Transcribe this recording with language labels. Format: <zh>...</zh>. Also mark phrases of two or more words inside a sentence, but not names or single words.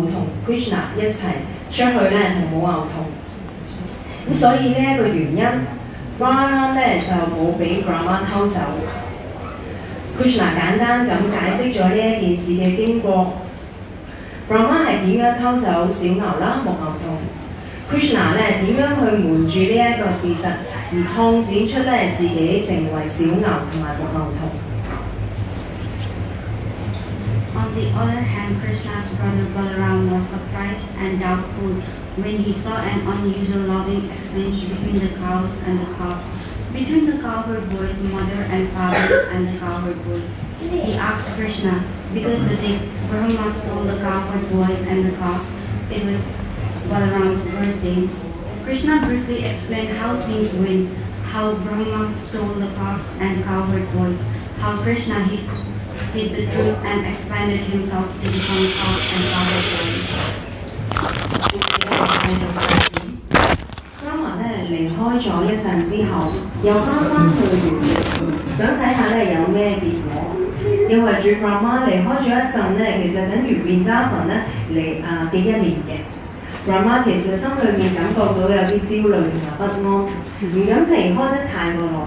<yue>同 Krishna 一齊出去咧同母牛童，咁所以呢一個原因 ，Balaram 咧就冇俾 Brahma 偷走。Krishna 簡單咁解釋咗呢一件事嘅經過。Brahma 係點樣偷走小牛啦、牧牛童 ？Krishna 咧點樣去瞞住呢一個事實，而擴展出咧自己成為小牛同埋牧牛童。</yue> <en>On the other hand, Krishna's brother Balaram was surprised and doubtful when he saw an unusual loving exchange between the cows and the calf, between the cowherd boy's mother and fathers and the cowherd boys. He asked Krishna, because the day Brahma stole the cowherd boy and the calf, it was Balaram's birthday. Krishna briefly explained how things went, how Brahma stole the calves and cowherd boys, how Krishna hid the truth and expanded himself to become calf and cowherd boys.</en> <yue>Brahma 咧離開咗一陣之後，又翻去原地，想睇下咧有咩結果。因為主 Brahma 離開咗一陣咧，其實等於變加份咧嘅一年嘅。Brahma 其實心裏面感覺到有啲焦慮同埋不安，唔敢離開得太過耐。</yue>